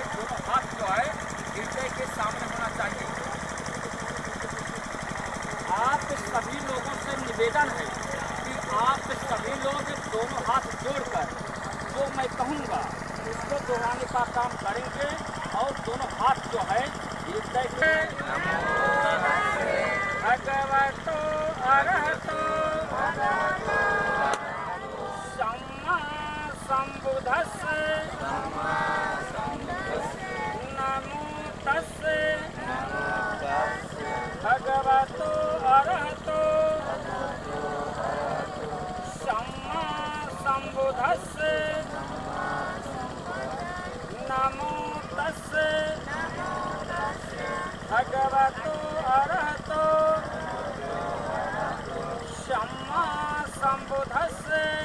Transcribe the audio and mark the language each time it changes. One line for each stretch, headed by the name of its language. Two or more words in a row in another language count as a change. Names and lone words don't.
Hindi: दोनों हाथ जो है हृदय के सामने होना चाहिए। आप सभी लोगों से निवेदन है कि आप सभी लोग दोनों हाथ जोड़कर जो मैं कहूँगा उसको दोहराने का काम करेंगे और दोनों हाथ जो है हृदय के
Pali: भगवतो अरहतो सम्मा सम्बुद्धस्से नमो तस्से भगवतो अरहतो सम्मा सम्बुद्धस्से नमो तस्से भगवतो अरहतो सम्मा सम्बुद्धस्से